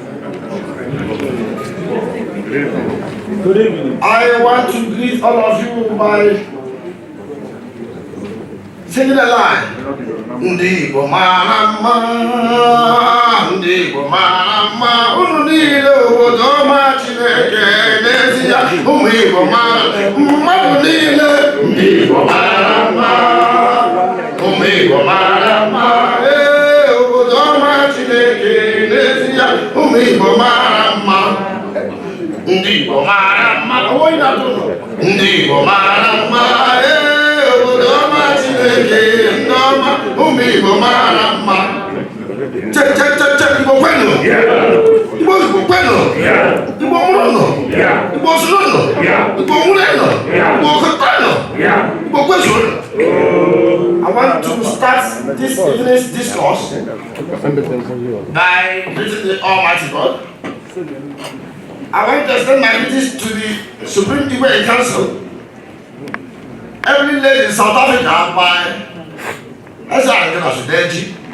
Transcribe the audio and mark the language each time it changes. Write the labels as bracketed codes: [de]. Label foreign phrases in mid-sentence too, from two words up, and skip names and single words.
[en] Good evening. I want to greet all of you by singing a line. [ig] Ndigo mama, ndigo mama, unile odoma chineke nesia, umigo mama, unile, ndigo mama, umigo mama, odoma chineke nesia, umigo mama, ndigo mama, oina tuno, ndigo mama, odoma chineke ndoma, umigo mama. Check, Igbo kwenu. Igbo kwenu. Igbo murono. Igbo sunono. Igbo mureno. Igbo kotano. Igbo kwezuno. [en] I want to start this evening's discourse by greeting the Almighty God. I want to extend my greetings to the Supreme Igbo Council, every lady in South Africa by Sudeji.